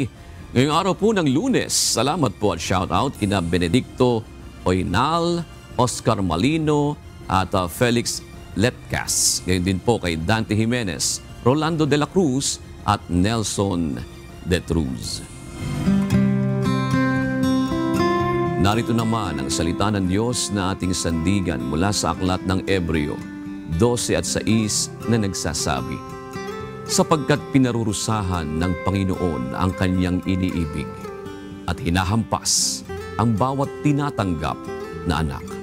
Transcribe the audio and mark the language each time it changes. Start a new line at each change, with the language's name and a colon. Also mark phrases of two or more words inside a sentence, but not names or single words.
Filipino: Ngayong araw po ng Lunes, salamat po at shoutout kina Benedicto Oinal, Oscar Malino at Felix Letcas. Ngayon din po kay Dante Jimenez, Rolando de la Cruz at Nelson de Truz. Narito naman ang salita ng Diyos na ating sandigan mula sa aklat ng Ebreo 12 at 6 na nagsasabi, sapagkat pinarurusahan ng Panginoon ang kanyang iniibig at hinahampas ang bawat tinatanggap na anak.